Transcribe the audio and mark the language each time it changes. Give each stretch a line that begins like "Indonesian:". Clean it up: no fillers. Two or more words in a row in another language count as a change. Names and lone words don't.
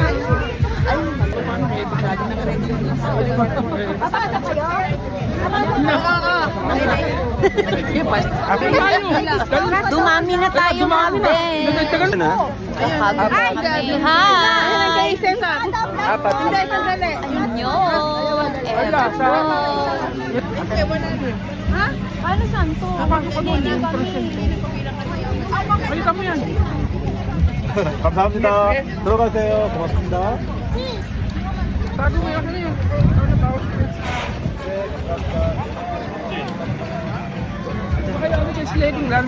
Filipino: Dumami na tayo, mga Ben. Hi! Apat. Hindi, sandali. Ayun yun. Ha? Paano saan to? Balikan mo yan.
Korean: 감사합니다. 들어가세요. 고맙습니다.
Filipino: Sabi mo yan. Ano yun? Kaya ano yung sledding lang.